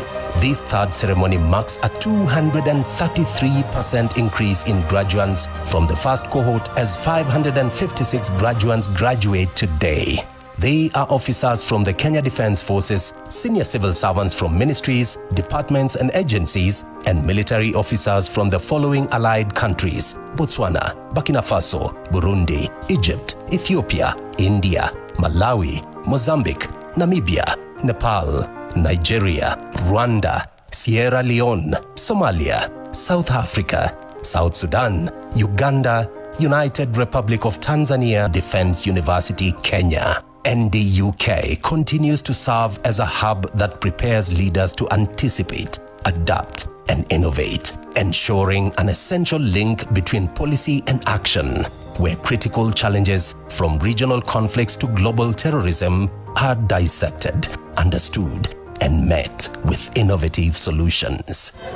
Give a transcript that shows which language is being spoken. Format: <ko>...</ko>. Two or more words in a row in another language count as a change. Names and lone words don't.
<en>This third ceremony marks a 233% increase in graduates from the first cohort as 556 graduates graduate today. They are officers from the Kenya Defence Forces, senior civil servants from ministries, departments and agencies, and military officers from the following allied countries: Botswana, Burkina Faso, Burundi, Egypt, Ethiopia, India, Malawi, Mozambique, Namibia, Nepal, Nigeria, Rwanda, Sierra Leone, Somalia, South Africa, South Sudan, Uganda, United Republic of Tanzania, Defence University, Kenya. NDUK continues to serve as a hub that prepares leaders to anticipate, adapt, and innovate, ensuring an essential link between policy and action, where critical challenges from regional conflicts to global terrorism are dissected, understood, and met with innovative solutions.</en>